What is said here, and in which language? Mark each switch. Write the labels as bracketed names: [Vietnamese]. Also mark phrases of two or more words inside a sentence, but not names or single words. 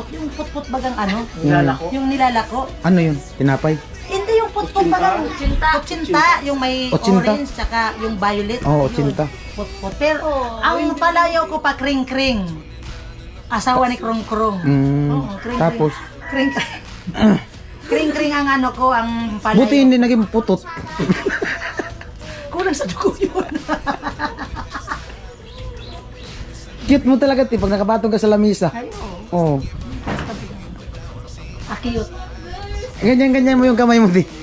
[Filipino] Yung putput bagang Nilalako. yung nilalako. Ano yun? Tinapay? Hindi yung putput bagang kutsinta. Yung may Kutsinta? orange, tsaka yung violet. Oo, Yun, kutsinta. Putput. Pero ang palayaw ko pa kring-kring. Asawa ni Krong-Krong. Oo, kring-kring. Tapos, Kring-kring. Kring-kring ang ano ko, ang palayaw. buti hindi naging putot. Kulang sa dugo yun. Cute mo talaga, te, pag nakabatong ka sa lamisa. Ay, Oo. oo. Cute. Ganyan-ganyan mo yung kamay mo, te.